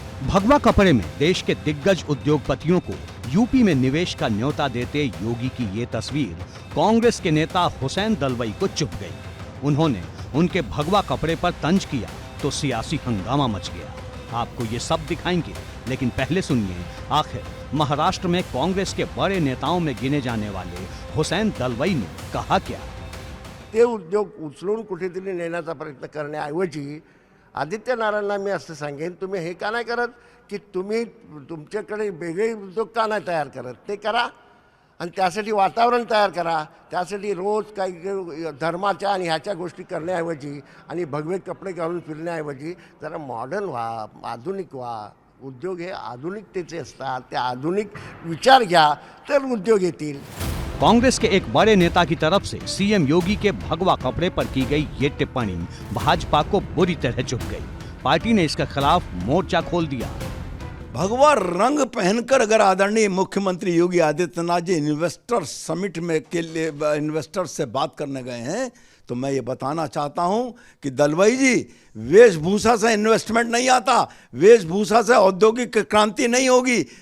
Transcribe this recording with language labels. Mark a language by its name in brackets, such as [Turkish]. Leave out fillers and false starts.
[Hindi] भगवा कपड़े में देश के दिग्गज उद्योगपतियों को यूपी में निवेश का न्योता देते योगी की ये तस्वीर कांग्रेस के नेता हुसैन दलवाई को चुभ गई। उन्होंने उनके भगवा कपड़े पर तंज किया तो सियासी हंगामा मच गया। आपको ये सब दिखाएंगे, लेकिन पहले सुनिए आखिर महाराष्ट्र में कांग्रेस के बड़े नेताओं में गिने जाने वाले हुसैन दलवाई ने कहा क्या। [Marathi] ते उद्योग उचलून कुठेतरी नेण्याचा प्रयत्न करण्याऐवजी आदित्यनारायणला मी असं सांगेन, तुम्ही हे का नाही करत की तुम्ही तुमच्याकडे वेगळे उद्योग का नाही तयार करत, ते करा आणि त्यासाठी वातावरण तयार करा। त्यासाठी रोज काही धर्माच्या आणि ह्याच्या गोष्टी करण्याऐवजी आणि भगवे कपडे घालून फिरण्याऐवजी जरा मॉडर्न व्हा, आधुनिक व्हा। उद्योग हे आधुनिकतेचे असतात, ते आधुनिक विचार घ्या तर उद्योग येतील। [Hindi] कांग्रेस के एक बड़े नेता की तरफ से सीएम योगी के भगवा कपड़े पर की गई ये टिप्पणी भाजपा को बुरी तरह चुभ गई। पार्टी ने इसके खिलाफ मोर्चा खोल दिया। भगवा रंग पहनकर अगर आदरणीय मुख्यमंत्री योगी आदित्यनाथ जी इन्वेस्टर समिट में के लिए इन्वेस्टर से बात करने गए हैं, तो मैं ये बताना चाहता हूं कि दलवाई जी, वेशभूषा से इन्वेस्टमेंट नहीं आता, वेशभूषा से औद्योगिक क्रांति नहीं होगी।